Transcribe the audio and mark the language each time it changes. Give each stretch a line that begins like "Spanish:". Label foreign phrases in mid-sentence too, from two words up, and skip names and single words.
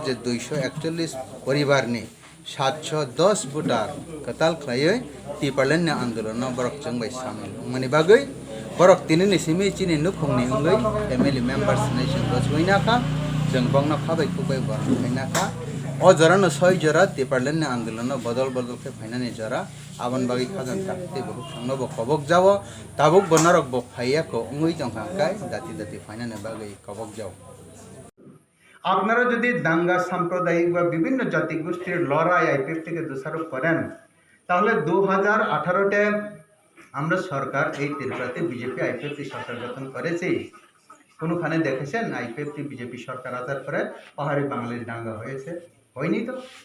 Kok Borok: 241 परिवारनि 710 भोटार कताल खलायै टिपारलेन आंदोलन बरक जोंबाय सामिल मानि बागै बरक तिनि सिमि चिनि नुखंनि उंगै
English: family members
Kok Borok: नेशन रजवैनाखा जों बंगना खाबाय खुबाय बरनाखा अ जरान 6 जरा टिपारलेन आंदोलन बदल बदल के फाइनानि जरा आबन बागै खाजन ताकते बहु थांनो ब कबक जावो ताबुक बनारक ब फाइया को उंगै जंखाकाय दाति दाति फाइनानि बागै कबक जाव
Bangla: আপনারা যদি দাঙ্গা সাম্প্রদায়িক বা বিভিন্ন জাতিগোষ্ঠীর লড়াই আইপিএফ থেকে দোষারোপ করেন তাহলে 2018-তে আমরা সরকার এই ত্রিপুরাতে বিজেপি আইপিএফ সরকার গঠন করেছি কোনখানে দেখেছেন আইপিএফ বিজেপি সরকার আসার পরে পাহাড়ি বাঙালির দাঙ্গা হয়েছে হয়নি তো